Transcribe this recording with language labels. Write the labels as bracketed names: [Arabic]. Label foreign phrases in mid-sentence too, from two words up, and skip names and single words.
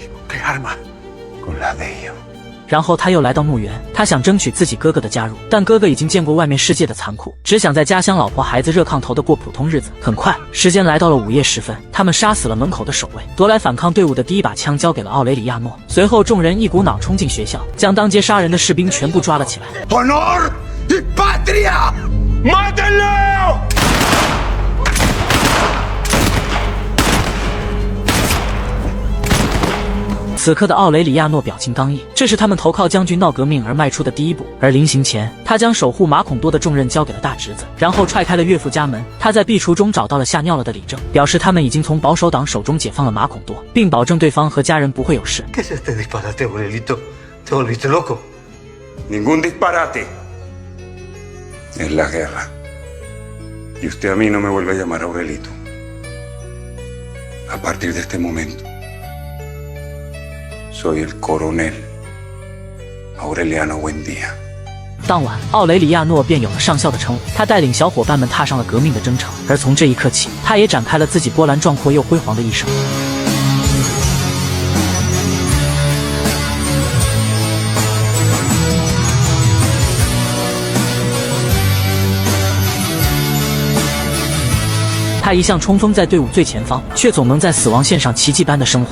[Chinese] 然后他又来到墓园，他想争取自己哥哥的加入，但哥哥已经见过外面世界的残酷，只想在家乡老婆孩子热炕头的过普通日子。很快，时间来到了午夜时分，他们杀死了门口的守卫，夺来反抗队伍的第一把枪交给了奥雷里亚诺。随后众人一股脑冲进学校，将当街杀人的士兵全部抓了起来。 [Spanish] Honor y patria, mátenlo! [Chinese] 此刻的奥雷里亚诺表情刚毅，这是他们投靠将军闹革命而迈出的第一步。而临行前，他将守护马孔多的重任交给了大侄子，然后踹开了岳父家门。他在壁橱中找到了吓尿了的李正，表示他们已经从保守党手中解放了马孔多，并保证对方和家人不会有事。 [Spanish] ¿Qué es este disparate, Aurelito? ¿Te volviste loco? Ningún disparate. Es la guerra. Y usted a mí no me vuelve a llamar Aurelito. A partir de este momento.Soy el coronel Aureliano Buendía。 [Chinese] 当晚，奥雷里亚诺便有了上校的称呼。他带领小伙伴们踏上了革命的征程，而从这一刻起，他也展开了自己波澜壮阔又辉煌的一生。他一向冲锋在队伍最前方，却总能在死亡线上奇迹般的生还。